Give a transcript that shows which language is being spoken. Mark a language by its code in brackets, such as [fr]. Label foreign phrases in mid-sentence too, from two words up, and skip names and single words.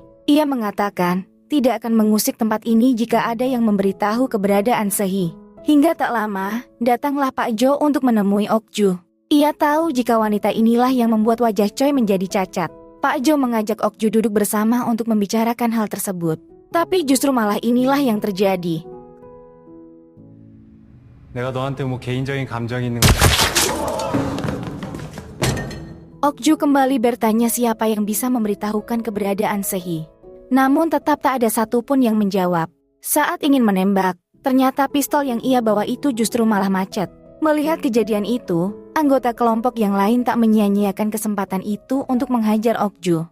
[id] Ia mengatakan, tidak akan mengusik tempat ini jika ada yang memberitahu keberadaan Sehee. Hingga tak lama, datanglah Pak Jo untuk menemui Okju. Ia tahu jika wanita inilah yang membuat wajah Choi menjadi cacat. Pak Jo mengajak Okju duduk bersama untuk membicarakan hal tersebut. Tapi justru malah inilah yang terjadi. [ko] 내가 너한테 뭐 개인적인 감정이 있는 거야. [id] Okju kembali bertanya siapa yang bisa memberitahukan keberadaan Sehee. Namun tetap tak ada satupun yang menjawab. Saat ingin menembak, ternyata pistol yang ia bawa itu justru malah macet. Melihat kejadian itu, anggota kelompok yang lain tak menyia-nyiakan kesempatan itu untuk menghajar Okju.